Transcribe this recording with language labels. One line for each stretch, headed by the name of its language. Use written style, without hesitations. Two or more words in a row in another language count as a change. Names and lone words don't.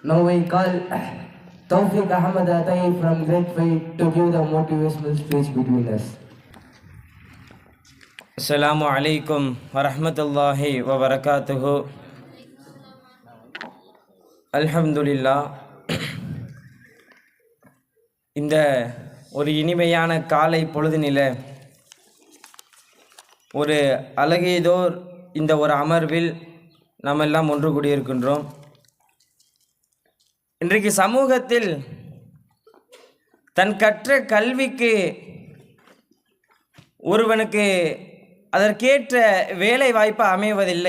English: Now we call Tawfiq Ahmad Atai from Great Faith to give the motivational speech between us.
Arabic: السلام عليكم ورحمة الله وبركاته. Alhamdulillah.
Tamil: இந்த ஒரு இனிமையான காலை பொழுதினில ஒரு அழகியதோர் இந்த ஒரு அமர்வில் நாம் எல்லாம் ஒன்று கூடியிருக்கின்றோம். இன்றைக்கு சமூகத்தில் தன் கற்ற கல்விக்கு ஒருவனுக்கு அதற்கேற்ற வேலை வாய்ப்பு அமைவதில்லை.